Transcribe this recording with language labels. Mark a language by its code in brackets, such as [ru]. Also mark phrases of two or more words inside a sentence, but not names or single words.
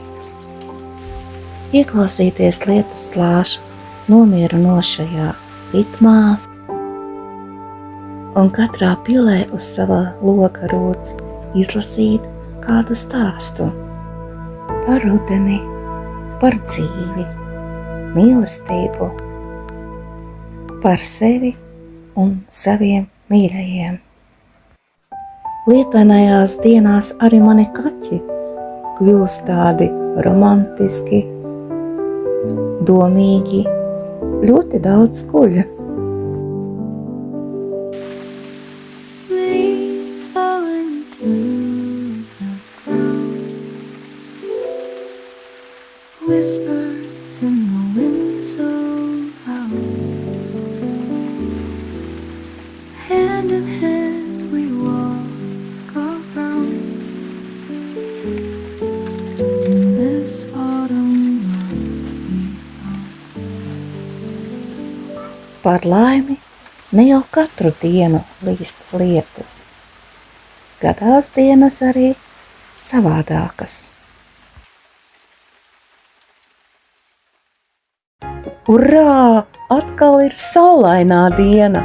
[lv] Ieklausīties lietus klāšu nomierinošajā ritmā un katrā pilē uz sava loka rūts izlasīt kādu stāstu par rudeni, par dzīvi, mīlestību, par sevi un saviem mīļajiem. Lietainajās dienās arī mani kaķi kļūst tādi romantiski, domīgi, ļoti daudz guļ. [en] Whispers in the wind so loud. Hand in hand we walk around in this autumn love we found. [lv] Par laimi ne jau katru dienu līst lietus. Gadās dienas arī savādākas. Urā! Atkal ir saulainā diena!